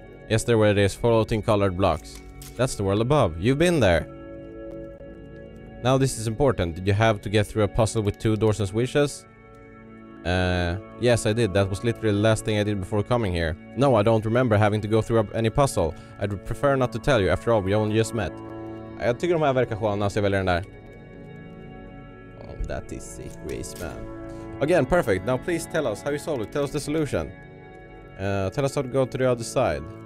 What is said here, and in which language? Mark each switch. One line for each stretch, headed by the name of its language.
English: Yes, there were these floating colored blocks. That's the world above. You've been there. Now this is important. Did you have to get through a puzzle with 2 doors and switches? Yes, I did. That was literally the last thing I did before coming here. No, I don't remember having to go through any puzzle. I'd prefer not to tell you. After all, we only just met.
Swedish: Jag tycker de här verkar sköna, så jag väljer den där.
English: Oh, that is sick race, man. Again, perfect. Now please tell us how you solved it. Tell us the solution. Tell us how to go to the other side.